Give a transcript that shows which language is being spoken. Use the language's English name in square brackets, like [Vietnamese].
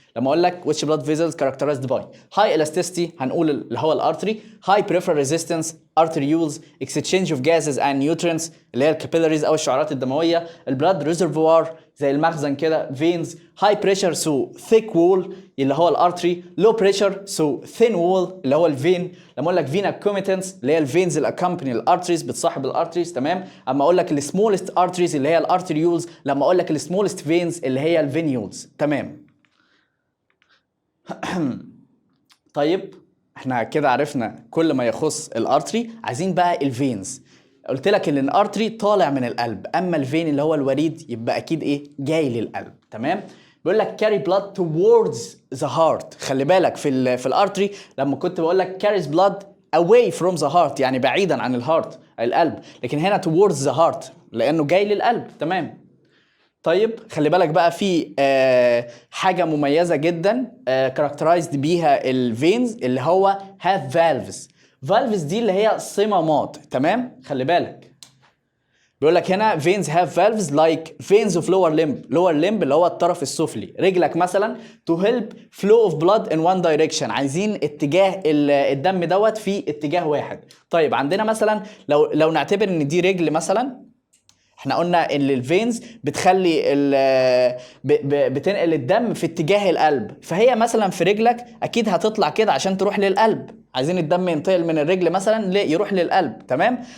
[Arabic] لما اقول لك [English] which blood vessels characterized by high elasticity [Arabic] هنقول اللي هو الارتري، [English] high peripheral resistance arterioles، exchange of gases and nutrients [Arabic] اللي هي الكابيلاريز او الشعيرات الدمويه، البلاد ريزرفوار زي المخزن كده [English] veins، high pressure so thick wall [Arabic] اللي هو الارتري، [English] low pressure so thin wall [Arabic] اللي هو الفين. لما اقول لك فينا كوميتنس اللي هي الفينز الاكمباني الارتريز بتصاحب الارتريز، تمام. اما اقول لك السمولست ارتريز اللي هي الارتريولز، لما اقول لك السمولست فينز اللي هي الفينيولز، تمام. طيب احنا كده عرفنا كل ما يخص الارتري، عايزين بقى الفينز. قلت لك ان الارتري طالع من القلب، اما الفين اللي هو الوريد يبقى اكيد ايه جاي للقلب، تمام. [English] بيقول لك carry blood towards the heart. [Arabic] خلي بالك في الارتري لما كنت بقول لك [English] carries blood away from the heart [Arabic] يعني بعيدا عن الهارت القلب، لكن هنا [English] towards the heart [Arabic] لانه جاي للقلب، تمام. طيب خلي بالك بقى في حاجة مميزة جدا كاركترايزد بيها الفينز اللي هو [English] have valves. [Arabic] valves دي اللي هي صمامات، تمام. خلي بالك بيقول لك هنا [English] veins have valves like veins of lower limb. lower limb [Arabic] اللي هو الطرف السفلي، رجلك مثلا [English] to help flow of blood in one direction، [Arabic] عايزين اتجاه الدم دوت في اتجاه واحد. طيب عندنا مثلا لو نعتبر ان دي رجل مثلا، احنا قلنا ان الفينز بتخلي بتنقل الدم في اتجاه القلب، فهي مثلا في رجلك اكيد هتطلع كده عشان تروح للقلب، عايزين الدم ينتقل من الرجل مثلا يروح للقلب، تمام.